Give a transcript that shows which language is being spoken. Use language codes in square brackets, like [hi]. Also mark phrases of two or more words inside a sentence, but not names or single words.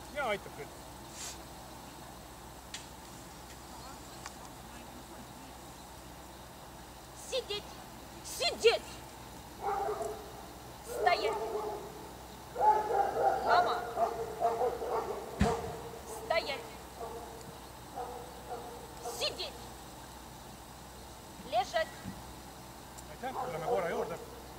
[et] aitab küll. [ru] Сидеть! Сидеть! Стоять! Мама! Стоять! Сидеть! Лежать! [et] Aitäh, tuleme korra juurde.